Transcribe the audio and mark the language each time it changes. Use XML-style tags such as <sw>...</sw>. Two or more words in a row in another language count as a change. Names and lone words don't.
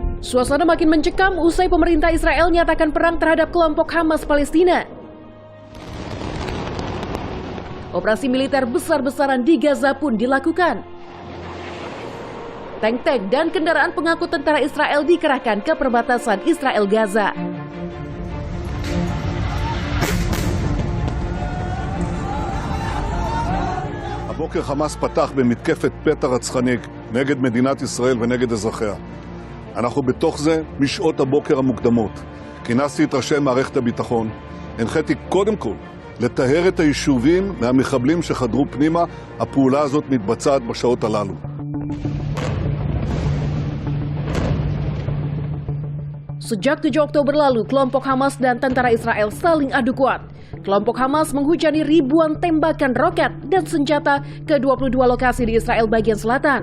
<id>Suasana makin mencekam usai pemerintah Israel nyatakan perang terhadap kelompok Hamas Palestina. Operasi militer besar-besaran di Gaza pun dilakukan. Tank-tank dan kendaraan pengangkut tentara Israel dikerahkan ke perbatasan Israel-Gaza.</id> <he>הבוקר חמאס פתח במתקפת פתע רצחני נגד מדינת ישראל ונגד אזרחיה. אנחנו בתוך זה משעות הבוקר המוקדמות. כינסתי את ראשי מערכת הביטחון. הנחיתי קודם כל לטהר את היישובים מהמחבלים שחדרו פנימה. הפעולה הזאת מתבצעת בשעות הללו.</he> <id>Sejak 7 Oktober lalu, kelompok Hamas dan tentara Israel saling adu kuat. Kelompok Hamas menghujani ribuan tembakan roket dan senjata ke 22 lokasi di Israel bagian selatan.</id>